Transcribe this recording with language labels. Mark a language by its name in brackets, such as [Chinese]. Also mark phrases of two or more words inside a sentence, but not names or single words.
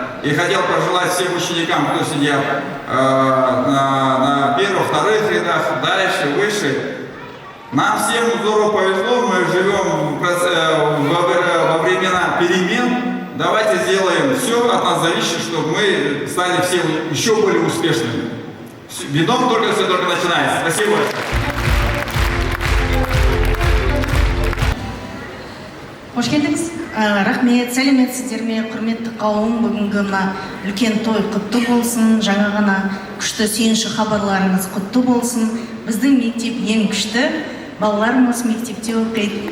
[Russian] И хотел пожелать всем ученикам, кто сидят на первых, вторых рядах, дальше, выше. Нам всем здорово повезло, мы живем во времена перемен. Давайте сделаем все от нас зависит, чтобы мы стали все еще более успешными. Бином все только начинается. Спасибо. [Kazakh] Қош келдіңіз. Рахмет, сәлеметсіздер ме, құрметті қауым, бүгінгі мына үлкен той құтты болсын, жаңа ғана күшті сүйінші хабарларыңыз құтты болсын. Біздің мектеп ең күшті, балаларымыз мектепте оқиды.